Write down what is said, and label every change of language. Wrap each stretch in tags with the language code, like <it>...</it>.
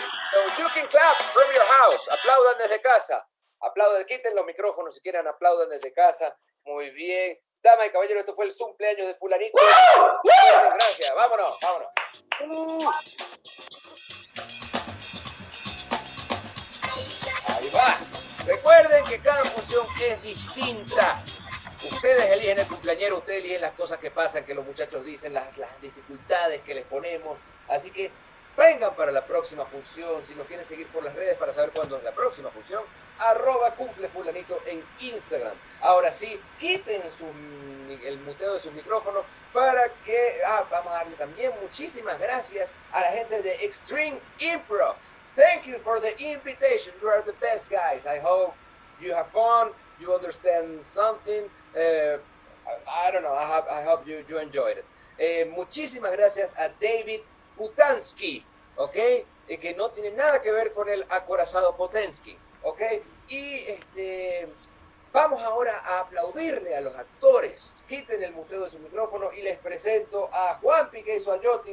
<en>So you can clap from your house.</en> <es>Aplaudan desde casa. Quiten los micrófonos si quieren, aplaudan desde casa. Muy bien. Damas y caballeros, esto fue el cumpleaños de Fulanito. Gracias. Vámonos. Ahí va. Recuerden que cada función es distinta. Ustedes eligen el cumpleañero, ustedes eligen las cosas que pasan, que los muchachos dicen, las dificultades que les ponemos. Así que vengan para la próxima función. Si nos quieren seguir por las redes para saber cuándo es la próxima función, @CumpleFulanito en Instagram. Ahora sí, quiten el muteo de sus micrófonos para que vamos a darle también muchísimas gracias a la gente de Extreme Improv.</es> <en>Thank you for the invitation. You are the best guys. I hope you have fun, you understand something. I don't know, I hope you enjoyed it.</en> <es>Muchísimas gracias a David Putansky, ¿ok? Que no tiene nada que ver con el acorazado Potensky, ¿ok? Y vamos ahora a aplaudirle a los actores. Quiten el muteo de su micrófono y les presento a Juanpi, que hizo a Yoti.</es>